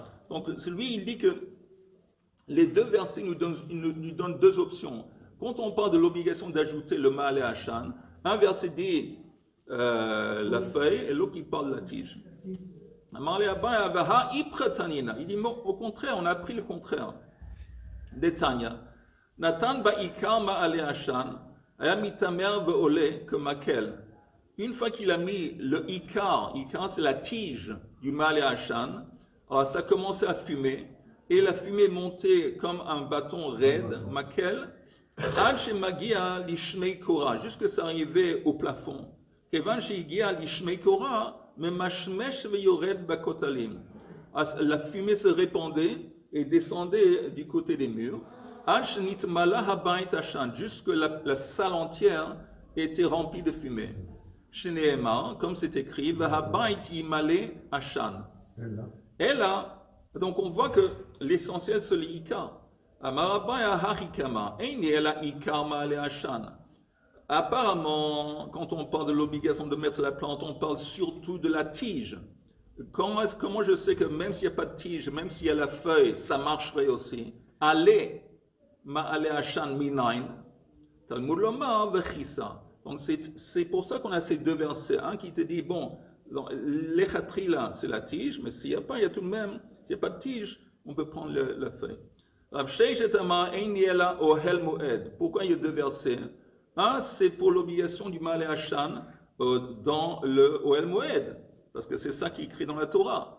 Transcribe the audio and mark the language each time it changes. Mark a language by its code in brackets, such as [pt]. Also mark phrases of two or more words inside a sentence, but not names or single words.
[fr] Donc, lui, il dit que les 2 versets nous donnent 2 options. Quand on parle de l'obligation d'ajouter le [he] מעלה עשן, [fr] un verset dit la feuille et l'autre qui parle de la tige. Il dit au contraire, on a appris le contraire. [he] דתניא נתן בה עיקר מעלה עשן היה מתמר ועולה כמקל. [fr] Une fois qu'il a mis le ikar c'est la tige du [he] מעלה עשן, [fr] alors ça commençait à fumer, et la fumée montait comme un bâton raide, makel, [he] עד שמגיע לשמי קורה, [fr] jusque ça arrivait au plafond. [he] כיון שהגיע לשמי קורה, mais ממשמש ויורד בכותלים. [fr] La fumée se répandait et descendait du côté des murs. Jusque la salle entière était remplie de fumée. Comme c'est écrit, et là, donc on voit que l'essentiel c'est l'Ika. Apparemment, quand on parle de l'obligation de mettre la plante, on parle surtout de la tige. Comment je sais que même s'il n'y a pas de tige, même s'il y a la feuille, ça marcherait aussi? Allez, [he] מעלה עשן מנין תלמוד לומר וכסה. [fr] Donc c'est pour ça qu'on a ces deux versets. Un qui te dit, bon, l'echatri c'est la tige, mais s'il n'y a pas, il y a tout de même, s'il n'y a pas de tige, on peut prendre la feuille. Pourquoi il y a deux versets? Un, c'est pour l'obligation du [he] מעלה עשן [fr] dans le [he] אוהל מועד, [fr] parce que c'est ça qui est écrit dans la Torah.